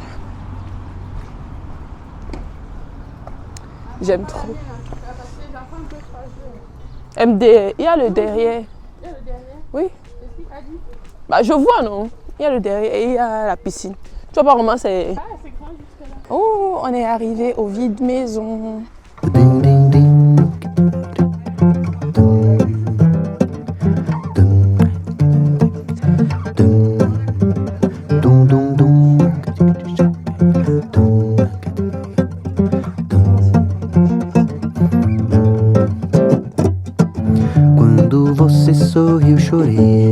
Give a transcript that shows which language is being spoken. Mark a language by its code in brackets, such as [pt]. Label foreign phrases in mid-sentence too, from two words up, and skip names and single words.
[fr] J'aime trop. MD, il y a le derrière. Il y a le derrière? Oui. Qu'est-ce qu'il a dit? Bah, je vois, non? Il y a le derrière et il y a la piscine. Tu vois pas comment c'est... Ah, c'est grand jusque là. Oh, on est arrivé au vide maison. Ding ding ding. Dum dum dum. [pt] Quando você sorriu, chorei.